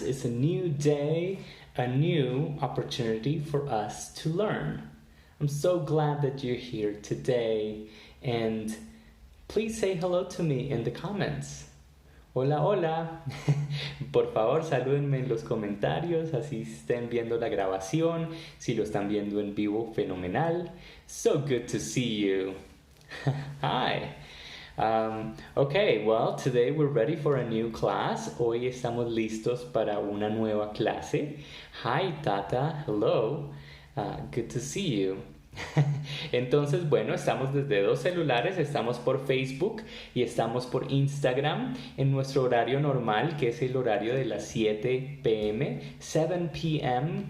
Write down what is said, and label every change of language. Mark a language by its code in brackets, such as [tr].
[en] It's a new day, a new opportunity for us to learn. I'm so glad that you're here today, and please say hello to me in the comments. [es] Hola, hola. Por favor, salúdenme en los comentarios, así estén viendo la grabación. Si lo están viendo en vivo, fenomenal. [en] So good to see you. Hi. Okay, well, today we're ready for a new class. [es] Hoy estamos listos para una nueva clase. [en] Hi, Tata. Hello. Good to see you. [es] Entonces, bueno, estamos desde dos celulares, estamos por Facebook y estamos por Instagram en nuestro horario normal, que es el horario de las 7 p.m., 7 p.m.